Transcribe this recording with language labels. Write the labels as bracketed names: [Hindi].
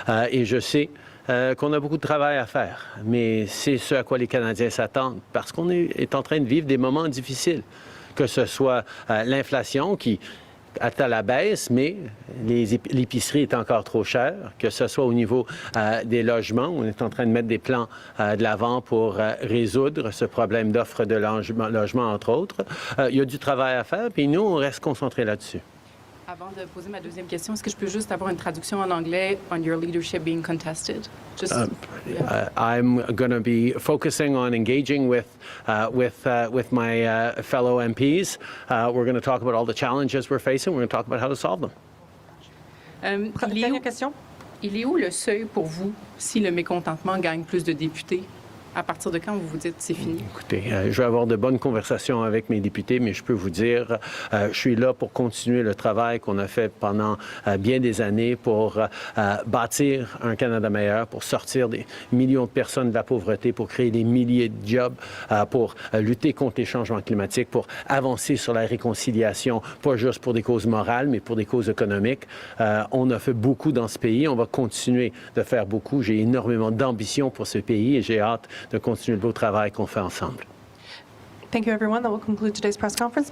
[French] Et je sais qu'on a beaucoup de travail à faire, mais c'est ce à quoi les Canadiens s'attendent, parce qu'on est en train de vivre des moments difficiles, que ce soit l'inflation qui est à la baisse, mais l'épicerie est encore trop chère, que ce soit au niveau des logements, on est en train de mettre des plans de l'avant pour résoudre ce problème d'offre de logement, entre autres. Il y a du travail à faire, puis nous, on reste concentrés là-dessus. Avant de poser ma deuxième question, est-ce que je peux juste avoir une traduction en anglais [English] on your leadership being contested? Just, I'm going to be focusing on engaging with my fellow MPs. We're going to talk about all the challenges we're facing. We're going to talk about how to solve them. [French] Dernière question. Il est où le seuil pour vous si le mécontentement gagne plus de députés? À partir de quand vous vous dites c'est fini? Écoutez, je vais avoir de bonnes conversations avec mes députés, mais je peux vous dire, je suis là pour continuer le travail qu'on a fait pendant bien des années pour bâtir un Canada meilleur, pour sortir des millions de personnes de la pauvreté, pour créer des milliers de jobs, pour lutter contre les changements climatiques, pour avancer sur la réconciliation, pas juste pour des causes morales, mais pour des causes économiques. On a fait beaucoup dans ce pays, on va continuer de faire beaucoup. J'ai énormément d'ambition pour ce pays et j'ai hâte de continuer le beau travail qu'on fait ensemble. [English] Thank you, everyone. That will conclude today's press conference.